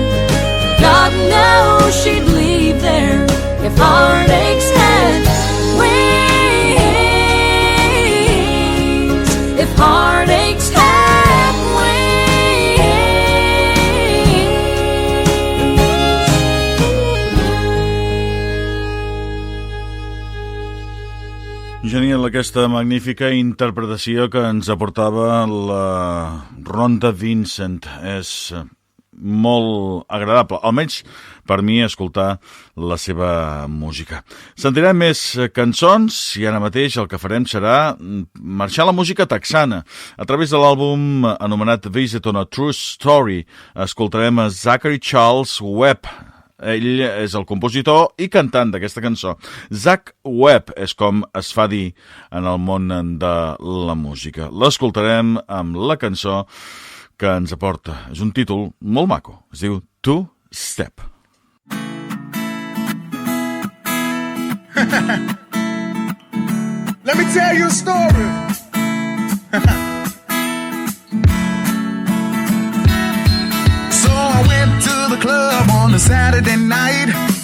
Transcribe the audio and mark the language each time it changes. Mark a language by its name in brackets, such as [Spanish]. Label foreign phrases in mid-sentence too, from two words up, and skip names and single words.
[English] God knows she'd leave there if heartaches had wings. If heartaches had wings. [Catalan] Genial aquesta magnífica interpretació que ens aportava la Rhonda Vincent. És molt agradable, almenys per mi, escoltar la seva música. Sentirem més cançons i ara mateix el que farem serà marxar la música texana. A través de l'àlbum anomenat [English] Visit on a True Story [Catalan] escoltarem a Zachary Charles Webb. Ell és el compositor i cantant d'aquesta cançó. Zach Webb és com es fa dir en el món de la música. L'escoltarem amb la cançó que ens aporta. És un títol molt maco. Es diu [English] Two Step. Let me tell you a story. So I went to the club on a Saturday night.